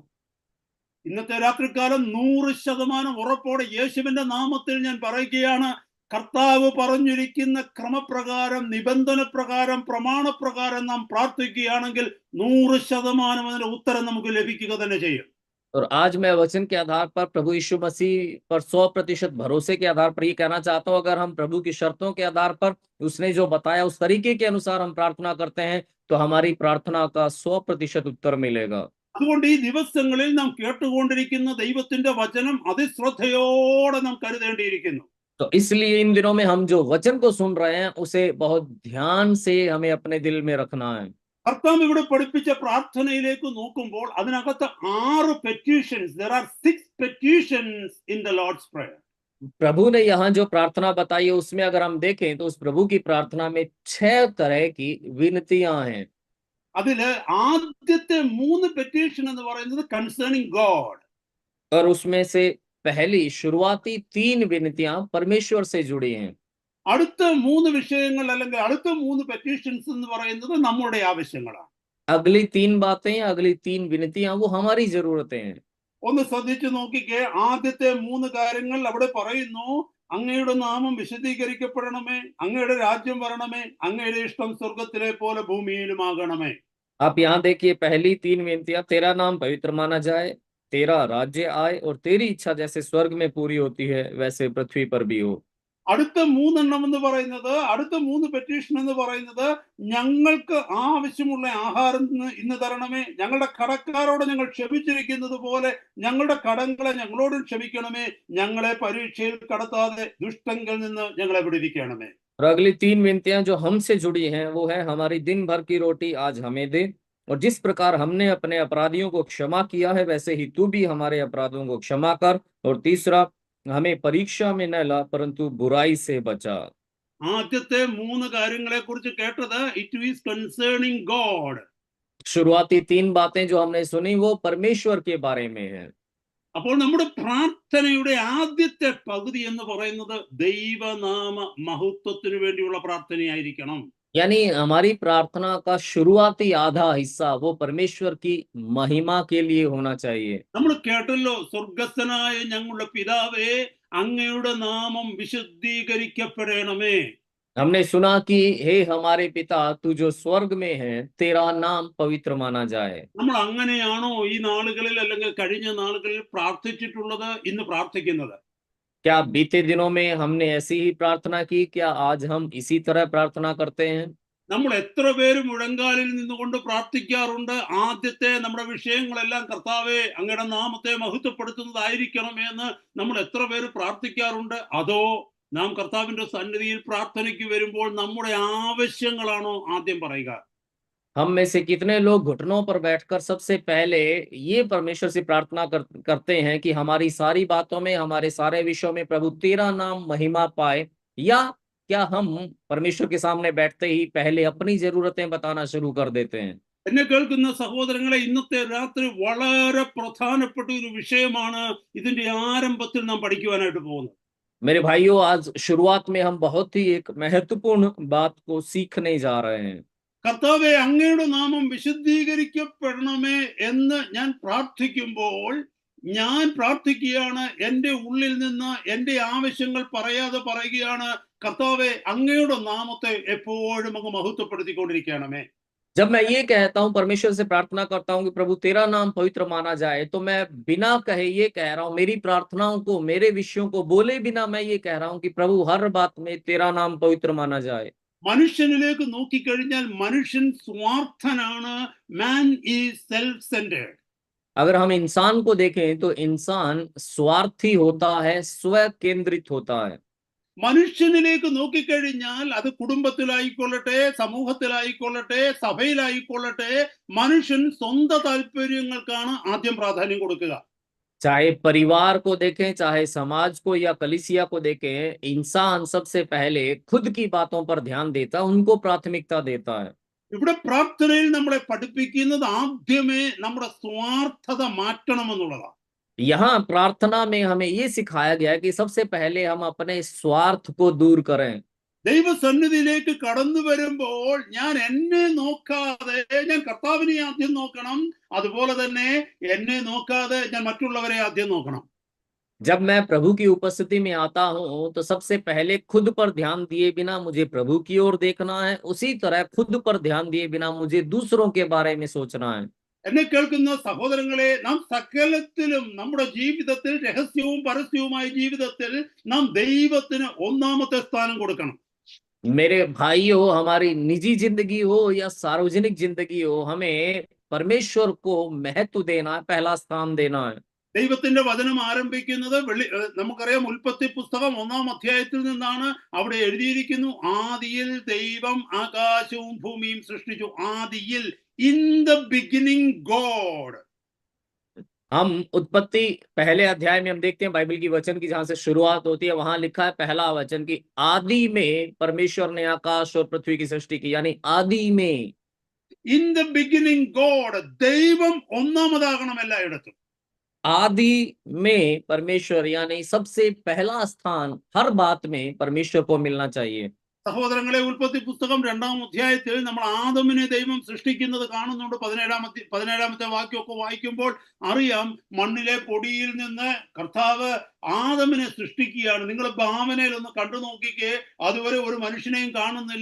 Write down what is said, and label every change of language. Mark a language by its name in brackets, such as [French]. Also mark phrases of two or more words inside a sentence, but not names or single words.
[Malayalam] ഇന്നത്തെ രാത്രികാലം 100% ഉറപ്പോടെ യേശുവിന്റെ നാമത്തിൽ ഞാൻ പറയുകയാണ്, കർത്താവ് പറഞ്ഞിരിക്കുന്ന ക്രമപ്രകാരം, നിബന്ധന പ്രകാരം, പ്രമാണപ്രകാരം നാം പ്രാർത്ഥിക്കുകയാണെങ്കിൽ 100% അതിന്റെ ഉത്തരം നമുക്ക് ലഭിക്കുക തന്നെ ചെയ്യും. [Hindi] और आज मैं वचन के आधार पर प्रभु यीशु मसीह पर 100% भरोसे के आधार पर ये कहना चाहता हूँ, अगर हम प्रभु की शर्तों के आधार पर उसने जो बताया उस तरीके के अनुसार हम प्रार्थना करते हैं तो हमारी प्रार्थना का 100% उत्तर मिलेगा। [Malayalam] അതുകൊണ്ട് ഈ ദിവസങ്ങളിൽ നാം കേട്ടുകൊണ്ടിരിക്കുന്ന ദൈവത്തിന്റെ വചനം അതിശ്രദ്ധയോടെ നാം കരുതേണ്ടിയിരിക്കുന്നു. [Hindi] तो इसलिए इन दिनों में हम जो वचन को सुन रहे हैं उसे बहुत ध्यान से हमें अपने दिल में रखना है। [Malayalam] കർത്താവ് ഇവിടെ പഠിപ്പിച്ച പ്രാർത്ഥനയിലേക്ക് നോക്കുമ്പോൾ അതിനകത്ത് 6 പെറ്റീഷൻസ്, [English] there are 6 petitions in the Lord's prayer. [Hindi] प्रभु ने यहाँ जो प्रार्थना बताई है उसमें अगर हम देखें तो उस प्रभु की प्रार्थना में 6 तरह की विनतियां हैं। [Malayalam] അതില് ആദ്യത്തെ 3 പെറ്റീഷൻ എന്ന് പറയുന്നത് [English] concerning God. [Hindi] और उसमें से पहली शुरुआती 3 विनतियां परमेश्वर से जुड़ी हैं। [Malayalam] അടുത്ത 3 വിഷയങ്ങൾ അല്ലെങ്കിൽ അടുത്ത 3 പെറ്റീഷൻസ് എന്ന് പറയുന്നത് നമ്മുടെ ആവശ്യങ്ങളാണ്. [Hindi] अगली 3 बातें, अगली 3 विनतियां वो हमारी जरूरतें हैं। [Malayalam] ഒന്ന് ശ്രദ്ധിച്ചു നോക്കിക്കേ, ആദ്യത്തെ 3 കാര്യങ്ങൾ അവിടെ പറയുന്നു, അങ്ങയുടെ നാമം വിശദീകരിക്കപ്പെടണമേ, അങ്ങയുടെ രാജ്യം വരണമേ, അങ്ങയുടെ ഇഷ്ടം സ്വർഗത്തിലെ പോലെ ഭൂമിയിലുമാകണമേ. [Hindi] आप यहाँ देखिए, पहली 3 विनतियां, तेरा नाम पवित्र माना जाए, तेरा राज्य आए और तेरी इच्छा जैसे स्वर्ग में पूरी होती है वैसे पृथ्वी पर भी हो। [Malayalam] അടുത്ത 3 എണ്ണം എന്ന് പറയുന്നത്, അടുത്ത 3 പെറ്റീഷൻ എന്ന് പറയുന്നത്, ഞങ്ങൾക്ക് ആവശ്യമുള്ള ആഹാരം ഇന്ന് തരണമേ, ഞങ്ങളുടെ കടക്കാരോട് ഞങ്ങൾ ക്ഷമിച്ചിരിക്കുന്നത് പോലെ ഞങ്ങളുടെ കടങ്ങളെ ഞങ്ങളോടും ക്ഷമിക്കണമേ, ഞങ്ങളെ പരീക്ഷയിൽ കടത്താതെ ദുഷ്ടങ്കിൽ നിന്ന് ഞങ്ങളെ വിടുവിക്കണമേ. [Hindi] और अगली 3 विनतियां जो हमसे जुड़ी हैं वो है, हमारी दिन भर की रोटी आज हमें दे, और जिस प्रकार हमने अपने अपराधियों को क्षमा किया है वैसे ही तू भी हमारे अपराधों को क्षमा कर, और तीसरा, हमें परीक्षा में न ला परंतु बुराई से बचा। [Malayalam] ആദ്യത്തെ 3 കാര്യങ്ങളെ കുറിച്ച് കേട്ടത് [English] it is concerning God. [Hindi] शुरुआती 3 बातें जो हमने सुनी वो परमेश्वर के बारे में है। [Malayalam] അപ്പോൾ നമ്മുടെ പ്രാർത്ഥനയുടെ ആദ്യത്തെ പകുതി എന്ന് പറയുന്നത് ദൈവനാമ മഹത്വത്തിന് വേണ്ടിയുള്ള പ്രാർത്ഥനയായിരിക്കണം. [Hindi] यानी हमारी प्रार्थना का शुरुआती आधा हिस्सा वो परमेश्वर की महिमा के लिए होना चाहिए। [Malayalam] നമ്മൾ കേട്ടല്ലോ, സ്വർഗസ്ഥനായ ഞങ്ങളുടെ പിതാവേ, അങ്ങയുടെ നാമം വിശുദ്ധീകരിക്കപ്പെടണമേ. [Hindi] हमने सुना कि हे हमारे पिता तू जो स्वर्ग में है, तेरा नाम पवित्र माना जाए। [Malayalam] നമ്മൾ അങ്ങനെയാണോ ഈ നാളുകളിൽ അല്ലെങ്കിൽ കഴിഞ്ഞ നാളുകളിൽ പ്രാർത്ഥിച്ചിട്ടുള്ളത്, ഇന്ന് പ്രാർത്ഥിക്കുന്നത്? [Hindi] क्या बीते दिनों में हमने ऐसी ही प्रार्थना की? क्या आज हम इसी तरह प्रार्थना करते हैं? [Malayalam] നമ്മൾ എത്ര പേര് മുഴങ്കാലിൽ നിന്നുകൊണ്ട് പ്രാർത്ഥിക്കാറുണ്ട്? ആദ്യത്തെ നമ്മുടെ വിഷയങ്ങളെല്ലാം കർത്താവേ അങ്ങയുടെ നാമത്തെ മഹത്വപ്പെടുത്തുന്നതായിരിക്കണമേ എന്ന് നമ്മൾ എത്ര പേര് പ്രാർത്ഥിക്കാറുണ്ട്? അതോ നാം കർത്താവിന്റെ സന്നിധിയിൽ പ്രാർത്ഥനയ്ക്ക് വരുമ്പോൾ നമ്മുടെ ആവശ്യങ്ങളാണോ ആദ്യം പറയുക? [Hindi] हम में से कितने लोग घुटनों पर बैठकर सबसे पहले ये परमेश्वर से प्रार्थना करते हैं कि हमारी सारी बातों में, हमारे सारे विषयों में प्रभु तेरा नाम महिमा पाए, या क्या हम परमेश्वर के सामने बैठते ही पहले अपनी जरूरतें बताना शुरू कर देते हैं? [Malayalam] എന്നെ കേൾക്കുന്ന സഹോദരങ്ങളെ, ഇന്നത്തെ രാത്രി വളരെ പ്രധാനപ്പെട്ട ഒരു വിഷയമാണ് ഇതിന്റെ ആരംഭത്തിൽ നാം പഠിക്കുവാനായിട്ട് പോകുന്നത്. [Hindi] मेरे भाइयों, आज शुरुआत में हम बहुत ही एक महत्वपूर्ण बात को सीखने जा रहे हैं। [Malayalam] കർത്താവേ അങ്ങയുടെ നാമം വിശുദ്ധീകരിക്കപ്പെടണമേ എന്ന് ഞാൻ പ്രാർത്ഥിക്കുമ്പോൾ, ഞാൻ പ്രാർത്ഥിക്കുകയാണ്, എൻ്റെ ഉള്ളിൽ നിന്ന് എൻ്റെ ആവശ്യങ്ങൾ പറയാതെ പറയുകയാണ്, കർത്താവേ അങ്ങയുടെ നാമത്തെ എപ്പോഴും അങ്ങ് മഹത്വപ്പെടുത്തിക്കൊണ്ടിരിക്കണമേ. [Hindi] जब मैं ये कहता हूँ, परमेश्वर से प्रार्थना करता हूँ कि प्रभु तेरा नाम पवित्र माना जाए, तो मैं बिना कहे ये कह रहा हूँ, मेरी प्रार्थनाओं को, मेरे विषयों को बोले बिना मैं ये कह रहा हूँ कि प्रभु हर बात में तेरा नाम पवित्र माना जाए। [Malayalam] മനുഷ്യനിലേക്ക് നോക്കിക്കഴിഞ്ഞാൽ മനുഷ്യൻ സ്വാർത്ഥനാണ്. [English] man is self centered. [Hindi] अगर हम इंसान को देखें तो इंसान स्वार्थी होता है, स्व केंद्रित होता है। [Malayalam] മനുഷ്യനിലേക്ക് നോക്കിക്കഴിഞ്ഞാൽ അത് കുടുംബത്തിലായിക്കൊള്ളട്ടെ, സമൂഹത്തിലായിക്കൊള്ളട്ടെ, സഭയിലായിക്കൊള്ളട്ടെ, മനുഷ്യൻ സ്വന്തം താല്പര്യങ്ങൾക്കാണ് ആദ്യം പ്രാധാന്യം കൊടുക്കുക. [Hindi] चाहे परिवार को देखें, चाहे समाज को या कलीसिया को देखें, इंसान सबसे पहले खुद की बातों पर ध्यान देता, उनको प्राथमिकता देता है। [Malayalam] ഇവിടെ പ്രാർത്ഥനയിൽ നമ്മളെ പഠിപ്പിക്കുന്നത് ആദ്യമേ നമ്മുടെ സ്വാർത്ഥത മാറ്റണമെന്നുള്ളതാണ്. [Hindi] यहाँ प्रार्थना में हमें ये सिखाया गया है कि सबसे पहले हम अपने स्वार्थ को दूर करें। [Malayalam] ദൈവസന്നിധിയിലേക്ക് കടന്നു വരുമ്പോൾ ഞാൻ എന്നെ നോക്കാതെ ഞാൻ കർത്താവിനെ ആദ്യം നോക്കണം. അതുപോലെ തന്നെ എന്നെ നോക്കാതെ ഞാൻ മറ്റുള്ളവരെ ആദ്യം നോക്കണം. [Hindi] जब मैं प्रभु की उपस्थिति में आता हूँ तो सबसे पहले खुद पर ध्यान दिए बिना मुझे प्रभु की ओर देखना है, उसी तरह खुद पर ध्यान दिए बिना मुझे दूसरों के बारे में सोचना है। [Malayalam] എന്നെ കേൾക്കുന്ന സഹോദരങ്ങളെ, നാം സകലത്തിലും നമ്മുടെ ജീവിതത്തിൽ, രഹസ്യവും പരസ്യവുമായ ജീവിതത്തിൽ നാം ദൈവത്തിന് ഒന്നാമത്തെ സ്ഥാനം കൊടുക്കണം. [Hindi] मेरे भाइयों, हमारी निजी जिंदगी हो या सार्वजनिक जिंदगी हो, हमें परमेश्वर को महत्व देना है, पहला स्थान देना है। [Malayalam] ദൈവത്തിന്റെ വചനം ആരംഭിക്കുന്നത് നമുക്കറിയാം, ഉൽപ്പത്തി പുസ്തകം 1-ാം അധ്യായത്തിൽ നിന്നാണ്. അവിടെ എഴുതിയിരിക്കുന്നു, ആദിയിൽ ദൈവം ആകാശവും ഭൂമിയും സൃഷ്ടിച്ചു. ആദിയിൽ, [English] in the beginning God. [Hindi] हम उत्पत्ति पहले अध्याय में हम देखते हैं बाइबल की वचन की, जहां से शुरुआत होती है, वहां लिखा है पहला वचन कि आदि में परमेश्वर ने आकाश और पृथ्वी की सृष्टि की, यानी आदि में, [English] in the beginning God. [Malayalam] ദൈവം ഒന്നാമതാകണം എല്ലായിടത്തും. [Hindi] आदि में परमेश्वर, यानी सबसे पहला स्थान हर बात में परमेश्वर को मिलना चाहिए। [Malayalam] സഹോദരങ്ങളെ, ഉൽപ്പത്തി പുസ്തകം 2-ാം അധ്യായത്തിൽ നമ്മൾ ആദമിനെ ദൈവം സൃഷ്ടിക്കുന്നത് കാണുന്നുണ്ട്. 17-ാമത്തെ വാക്യമൊക്കെ വായിക്കുമ്പോൾ അറിയാം, മണ്ണിലെ പൊടിയിൽ നിന്ന് കർത്താവ് ആദമിനെ സൃഷ്ടിക്കുകയാണ്. നിങ്ങൾ ഭാവനയിൽ ഒന്ന് കണ്ടു നോക്കിക്കേ, അതുവരെ ഒരു മനുഷ്യനെയും കാണുന്നില്ല.